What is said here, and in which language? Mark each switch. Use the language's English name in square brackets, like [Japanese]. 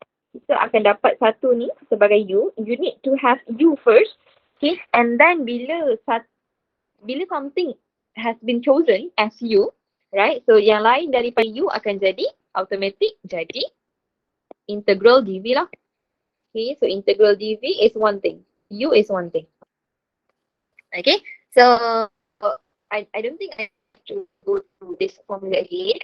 [Malay] Kita akan dapat satu ni sebagai u. [English] You need to have u first. Okay, and then bila something has been chosen as u, right? [Malay] So yang lain daripada u akan jadi automatic jadi integral dv lah. [English] Okay, so integral dv is one thing. U is one thing. Okay, so I don't think I have to go through this formula again.